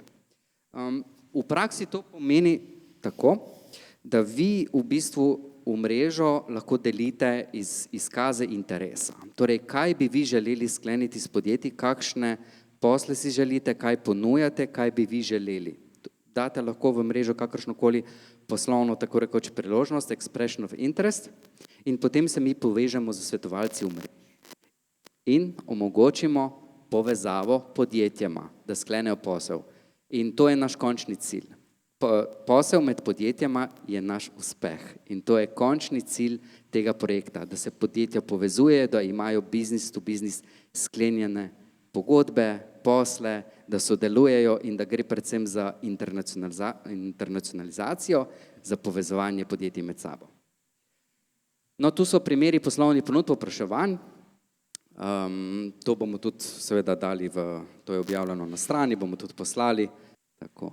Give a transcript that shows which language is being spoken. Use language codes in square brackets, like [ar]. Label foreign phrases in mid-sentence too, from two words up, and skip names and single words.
[sl] V praksi to pomeni tako, da vi v bistvu v mrežo lahko delite izkaze interesa. Torej, kaj bi vi želeli skleniti s podjetji, kakšne posle si želite, kaj ponujate, kaj bi vi želeli. Date lahko v mrežo kakršnokoli poslovno, tako rekoč, priložnost, [en] expression of interest, [sl] in potem se mi povežemo z svetovalci v mreži in omogočimo povezavo podjetjema, da sklenejo posel. In to je naš končni cilj. Posel med podjetjama je naš uspeh in to je končni cilj tega projekta, da se podjetja povezujejo, da imajo [en] business to business [sl] sklenjene pogodbe, posle, da sodelujejo in da gre predvsem za internacionalizacijo, za povezovanje podjetij med sabo. No, tu so primeri poslovnih ponudb, povpraševanj. To bomo tudi seveda dali to je objavljeno na strani, bomo tudi poslali, tako.